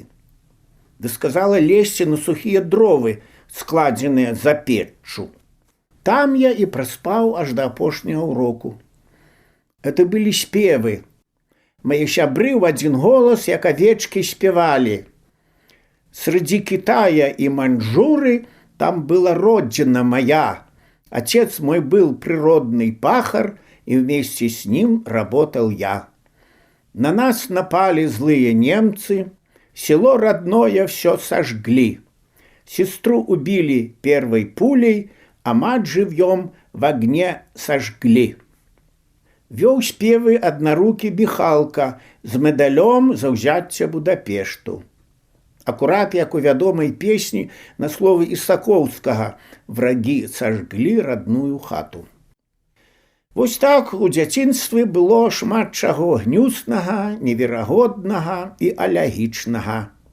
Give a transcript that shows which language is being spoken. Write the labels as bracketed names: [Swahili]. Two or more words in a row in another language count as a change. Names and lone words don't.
[Belarusian] Ды сказала лезці на сухія дровы, складзеныя за печчу. Там я і праспаў аж да апошняга ўроку. Это былі спевы. Мае сябры ў адзін голас, як авечкі, спявалі. [Russian] Среди Китая и Маньчжуры там была родина моя. Отец мой был природный пахарь, и вместе с ним работал я. На нас напали злые немцы, село родное все сожгли. Сестру убили первой пулей, а мать живьем в огне сожгли. [Belarusian] Вёў спевы однорукі Бихалка з медалём за ўзяцце Будапешту. Акурат, як у вядомай песні на словы Ісакоўскага «Врагі сожгли родную хату». Вось так у дзяцінстве было шмат чаго гнюснага, неверагоднага і алягічнага.